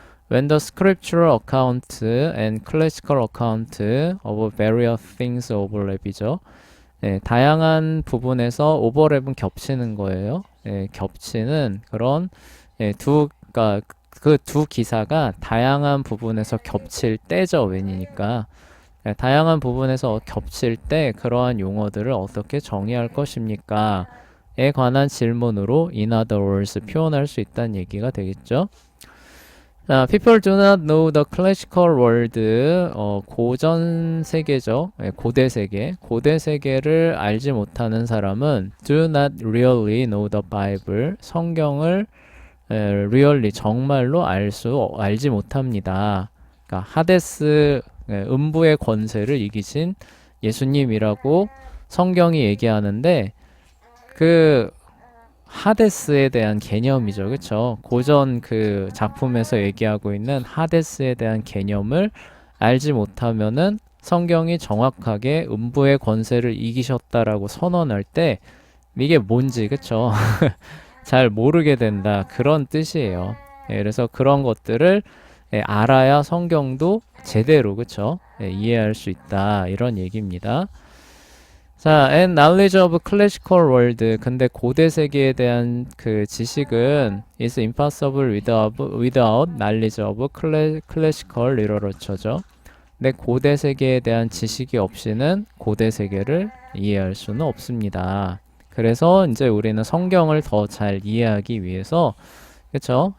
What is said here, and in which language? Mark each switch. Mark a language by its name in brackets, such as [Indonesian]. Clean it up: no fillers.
[English] When the scriptural account and classical account of various things overlap이죠. [Korean] 다양한 부분에서 오버랩은 겹치는 거예요. 겹치는 그런 그러니까 그 두 기사가 다양한 부분에서 겹칠 때죠. 웬이니까. 다양한 부분에서 겹칠 때 그러한 용어들을 어떻게 정의할 것입니까? 에 관한 질문으로 [English] in other words [Korean] 표현할 수 있다는 얘기가 되겠죠. [English] 자, people do not know the classical world, [Korean] 고전 세계죠. 고대 세계. 고대 세계를 알지 못하는 사람은 [English] do not really know the Bible, [Korean] 성경을 really 정말로 알지 못합니다. 그러니까 하데스 음부의 권세를 이기신 예수님이라고 성경이 얘기하는데 그 하데스에 대한 개념이죠. 그쵸? 고전 그 작품에서 얘기하고 있는 하데스에 대한 개념을 알지 못하면은 성경이 정확하게 음부의 권세를 이기셨다라고 선언할 때 이게 뭔지 그쵸? 잘 모르게 된다. 그런 뜻이에요. 그래서 그런 것들을 알아야 성경도 제대로 그쵸? 이해할 수 있다. 이런 얘기입니다. [English] 자, and knowledge of classical world. [Korean] 근데 고대 세계에 대한 그 지식은 [English] is impossible without knowledge of classical literature죠. [Korean] 근데 고대 세계에 대한 지식이 없이는 고대 세계를 이해할 수는 없습니다. 그래서 이제 우리는 성경을 더 잘 이해하기 위해서 그쵸?